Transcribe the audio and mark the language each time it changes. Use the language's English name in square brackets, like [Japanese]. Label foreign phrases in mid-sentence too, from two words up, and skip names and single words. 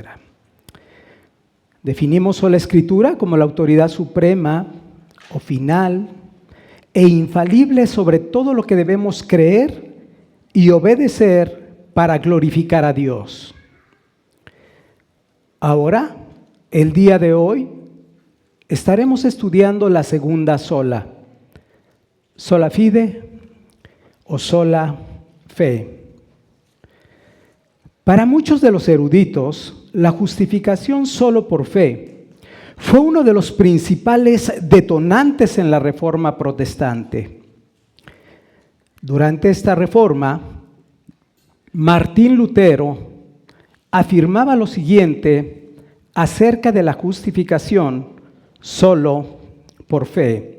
[Spanish] Definimos sola Escritura como la autoridad suprema o final e infalible sobre todo lo que debemos creer y obedecer para glorificar a Dios. Ahora, el día de hoy, estaremos estudiando la segunda sola, [Latin] sola fide [Spanish] o sola fe. Para muchos de los eruditos, la justificación solo por fe fue uno de los principales detonantes en la Reforma protestante. Durante esta reforma, Martín Lutero afirmaba lo siguiente acerca de la justificación solo por fe.